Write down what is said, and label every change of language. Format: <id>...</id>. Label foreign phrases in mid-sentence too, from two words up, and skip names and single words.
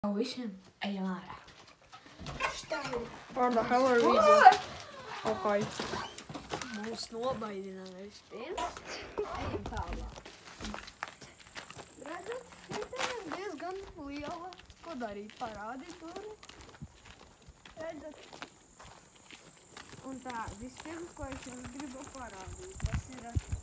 <lv>Visiem ejam ārā.</lv> <en>What the hell are we doing? Okay.</en> <lv>Mūs nobaidināja vispirms. Ejam tālāk. Redzat, šitā ir diezgan liela. Ko darīt? Parādīt turi. Redzat. Un tā, vispirms, ko es jums gribu parādīt, tas ir...</lv>